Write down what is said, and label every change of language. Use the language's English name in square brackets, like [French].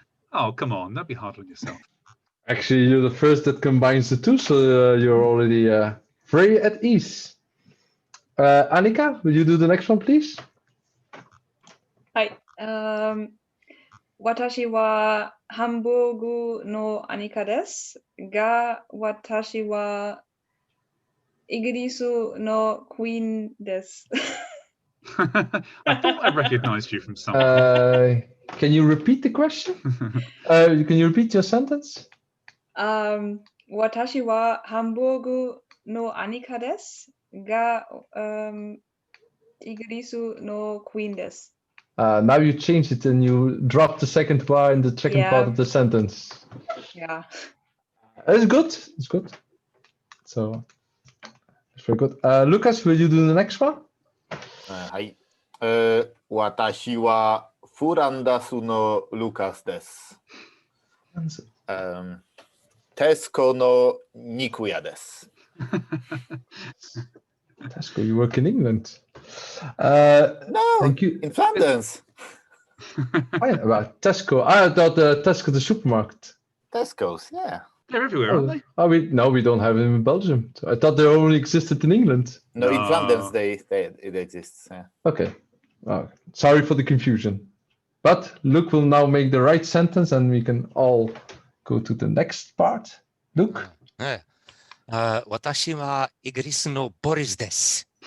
[English] Oh, come on, don't be hard on yourself. Actually, you're the first that combines the two, so you're already very at ease. Annika, will you do the next one, please? [Japanese] はい。私はハンブーグのアニカですが、私はイギリスのクイーンです。 [English] I thought I recognized you from somewhere. Can you repeat the question? Can you repeat your sentence? [Japanese] 私はハンブーグのアニカですが、イギリスのクイーンです。 [English] Now you change it and you drop the second bar in the second part of the sentence. Yeah. It's good. It's good. So it's very good. Lucas, will you do the next one? [Japanese] はい。私はフランダスのルカスです。テスコの肉屋です。 [English] Tesco, you work in England. No, thank you. in Flanders. Oh, yeah, about Tesco. I thought Tesco, the supermarket. Tesco's, yeah. They're everywhere, aren't they? Oh, we don't have them in Belgium. So I thought they only existed in England. No, in No. Flanders it exists. Yeah. Okay. Oh, sorry for the confusion. But Luke will now make the right sentence and we can all go to the next part. Luke? [Japanese] 私はイギリスのボリスです。